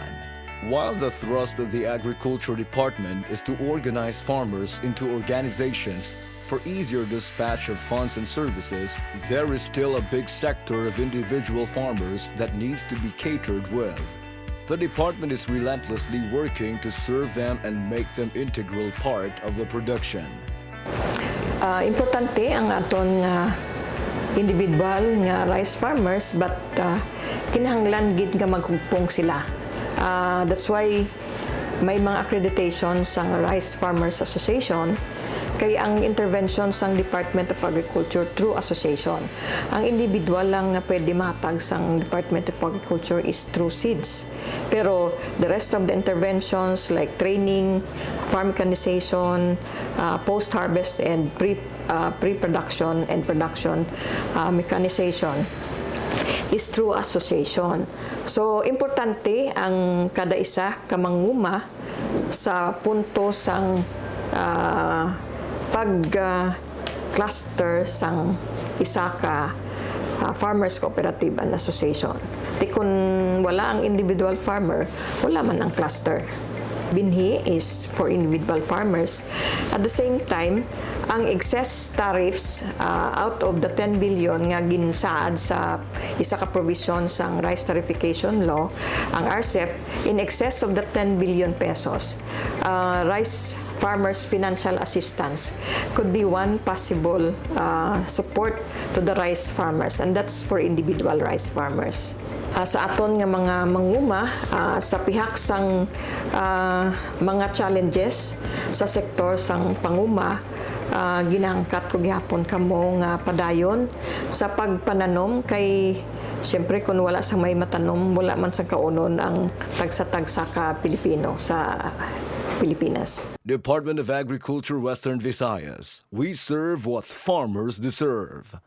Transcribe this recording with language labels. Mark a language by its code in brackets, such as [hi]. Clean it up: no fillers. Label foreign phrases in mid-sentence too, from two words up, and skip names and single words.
[en] While the thrust of the Agriculture Department is to organize farmers into organizations for easier dispatch of funds and services, there is still a big sector of individual farmers that needs to be catered with. The department is relentlessly working to serve them and make them integral part of the production. [hil] Importante ang aton individual nga rice farmers, but kinahanglan gid nga magkugpong sila. [en] That's why [hil] may mga accreditation sa Rice Farmers Association Kaya ang intervention sang Department of Agriculture [en] through association. [hil] Ang individual lang nga pwede matag sang Department of Agriculture [en] is through seeds. Pero the rest of the interventions like training, farm mechanization, post-harvest and pre-production and production mechanization is through association. So, [hil] importante ang kada isa ka manguma sa punto sang pag-cluster sang isa ka Farmers Cooperative and Association. Di kung wala ang individual farmer, wala man ang cluster. [en] Binhi is for individual farmers. At the same time, [hil] ang [en] excess tariffs out of the 10 billion [hil] nga ginsaad sa isa ka provision sang [en] rice tariffication law, [hil] ang RCEF, [en] in excess of the 10 billion pesos, rice farmers financial assistance could be one possible support to the rice farmers, and that's for individual rice farmers. [hil] Sa aton nga mga manguma, sa pihak sang mga challenges sa sektor sang panguma, ginahangkat ko gihapon kamo nga padayon sa pagpananom kay siyempre kung wala sa may matanom, wala man sa kaunon ang tagsa-tagsa ka Pilipino sa Pilipinas. [en] Department of Agriculture, Western Visayas. We serve what farmers deserve.